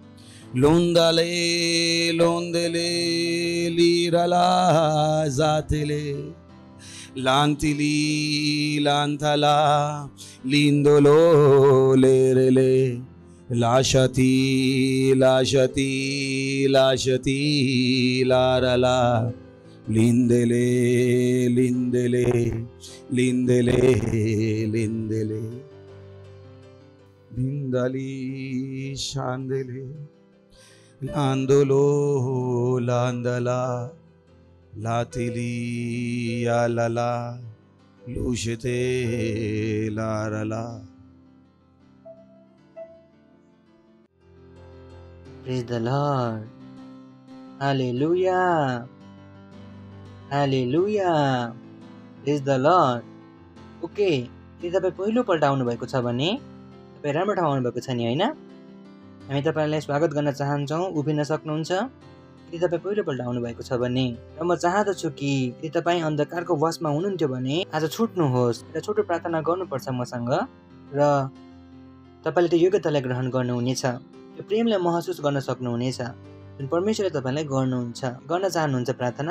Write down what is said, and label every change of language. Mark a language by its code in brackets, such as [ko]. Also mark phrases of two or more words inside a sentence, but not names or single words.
[en] londale londele lirala zatele lantili lantala lindolo lerele lashati lashati lashati larala Lindele, lindele, lindele, lindele. बिंदली शांदले लांदोलो लांदला लातिली यालला लूशते लारला. Praise the Lord. Hallelujah. Hallelujah. Praise the Lord. [ne] ओके, यदि तपाईँ पहिलोपल्ट आउनुभएको छ भने तपाईँ राम्रो ठाउँ आउनुभएको छ नि, होइन? हामी तपाईँलाई स्वागत गर्न चाहन्छौँ, उभिन सक्नुहुन्छ। यदि तपाईँ पहिलोपल्ट आउनुभएको छ भने र म चाहदछु कि यदि तपाईँ अन्धकारको वशमा हुनुहुन्थ्यो भने आज छुट्नुहोस् र छोटो प्रार्थना गर्नुपर्छ मसँग र तपाईँले त्यो योग्यतालाई ग्रहण गर्नुहुनेछ, त्यो प्रेमलाई महसुस गर्न सक्नुहुनेछ जुन परमेश्वरले तपाईँलाई गर्न चाहनुहुन्छ प्रार्थना।